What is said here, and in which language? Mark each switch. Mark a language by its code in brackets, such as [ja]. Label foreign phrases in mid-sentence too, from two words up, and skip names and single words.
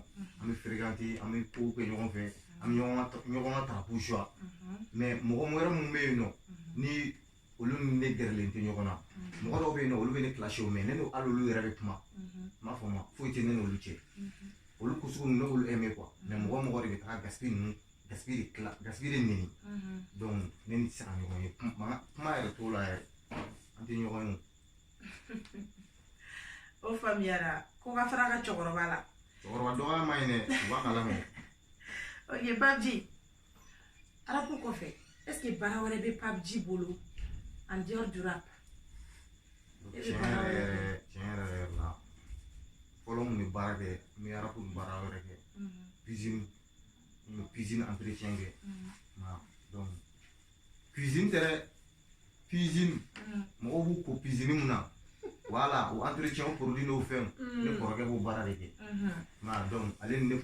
[bm] an bɛ fréquenter an bɛ kow kɛ ɲɔgɔn fɛ an bɛ ɲɔgɔn ka tarapu choix mais mɔgɔ wɛrɛ mun bɛ yen nɔ ni olu ni ne gɛrɛlen tɛ ɲɔgɔn na mɔgɔ dɔw bɛ yen nɔ olu bɛ ne clash o mais ne n'o hali olu yɛrɛ bɛ kuma m'a fɔ ma foyi tɛ ne n'olu cɛ olu kusugu ninnu ne b'olu aimer quoi mais mɔgɔ de bɛ taga Gaspi ninnu Gaspi de neni donc ne ni tɛ se ka ɲɔgɔn ye kuma yɛrɛ t'o la yɛrɛ an tɛ ɲɔgɔn ye. O faamuyara ko ka fara ka cɛkɔrɔba la. Cɛkɔrɔba dɔgɔya ma ɲi dɛ u b'a kalama. Ok PUBG arabu kɔfɛ [fr] est-ce que [bm] baara wɛrɛ bɛ PUBG bolo [fr] en dehors du rap. [bm] Tiɲɛ yɛrɛ la fɔlɔ mun bɛ baara kɛ n bɛ arabu baara wɛrɛ kɛ [fr] cuisine entretien [bm] kɛ donc cuisine tɛ dɛ cuisine mɔgɔw b'u ko cuisine mun na voilà o entretien o produit n'o fɛnw ne kɔrɔkɛ b'o baara de kɛ donc ale ni ne